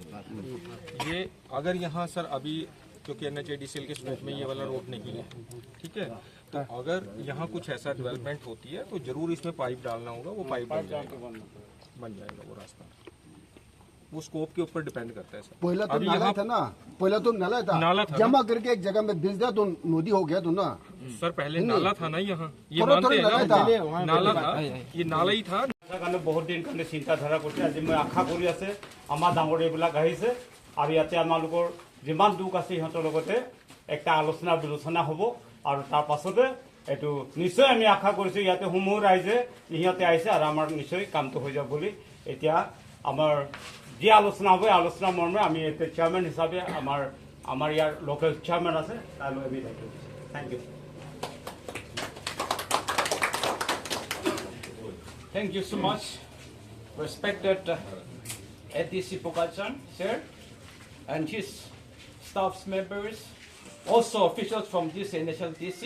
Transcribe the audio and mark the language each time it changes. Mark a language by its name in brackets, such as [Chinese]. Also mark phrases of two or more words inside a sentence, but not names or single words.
[Hindi] ये अगर यहाँ सर अभी क्योंकि NHIDCL के स्कोप में ये वाला रोड नहीं है ठीक है तो अगर यहाँ कुछ ऐसा डेवलपमेंट होती है तो जरूर इसमें पाइप डालना होगा वो पाइप बन जाएगा वो रास्ता वो स्कोप के ऊपर डिपेंड करता है सर पहला तो नाला था ना पहला तो नाला था जमा करके एक जगह में भेज दिया तो नदी हो गया तो ना सर पहले नाला था ना यहाँ ये मानते हैं ना नाला था ये नाला ही था [Assamese] কাৰণে বহুত দিন কাৰণে চিন্তাধাৰা কৰিছে আজি মই আশা কৰি আছে আমাৰ ডাঙৰ এইবিলাক আহিছে আৰু ইয়াতে আমালোকৰ যিমান দুখ আছে সিহঁতৰ লগতে একটা আলোচনা বিলোচনা হ'ব আৰু তাৰ পাছতে এইটো নিশ্চয় আমি আশা কৰিছো ইয়াতে সমূহ ৰাইজে ইহঁতে আহিছে আৰু আমাৰ নিশ্চয় কামটো হৈ যাব বুলি এতিয়া আমাৰ যি আলোচনা হ'ব আলোচনা মৰ্মে আমি এতে চেয়াৰম্যান হিচাপে আমাৰ ইয়াৰ [English] local chairman [Assamese] আছে তালৈ আমি থাকিম [English] thank you Thank you so much, respected ADC Pokalchan, sir, and his staff members, also officials from this initial DC.